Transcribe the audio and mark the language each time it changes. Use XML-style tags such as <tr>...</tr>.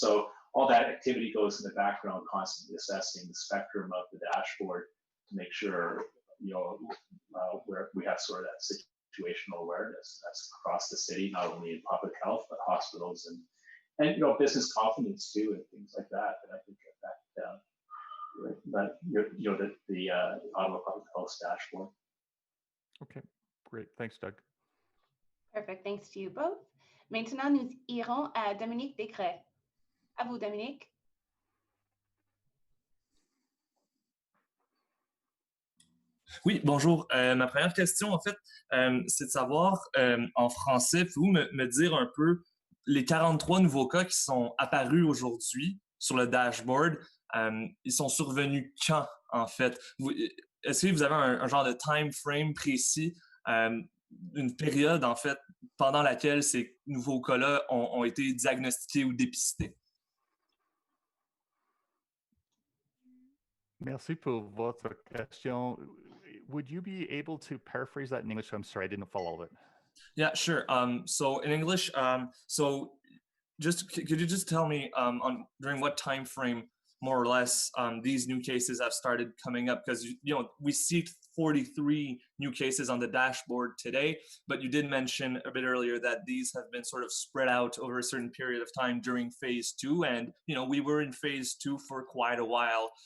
<en>So all that activity goes in the background, constantly assessing the spectrum of the dashboard to make sure where we have sort of that situational awareness that's across the city, not only in public health but hospitals and business confidence too, and things like that. And I think the Ottawa Public Health dashboard. Okay, great. Thanks, Doug. Perfect. Thanks to you both.</en> <fr>Maintenant, nous irons à Dominique Descret. À vous, Dominique. Oui, bonjour. Ma première question, en fait, c'est de savoir, en français, pouvez-vous me dire un peu les 43 nouveaux cas qui sont apparus aujourd'hui sur le dashboard, ils sont survenus quand, en fait? Est-ce que vous avez un genre de time frame précis, une période, en fait, pendant laquelle ces nouveaux cas-là ont été diagnostiqués ou dépistés? Merci pour votre question.</fr> <en>Would you be able to paraphrase that in English? I'm sorry, I didn't follow it. Yeah, sure. So in English, so could you just tell me on during what time frame, more or less, these new cases have started coming up? Because we see 43 new cases on the dashboard today, but you did mention a bit earlier that these have been sort of spread out over a certain period of time during phase 2, and we were in phase 2 for quite a while.</en>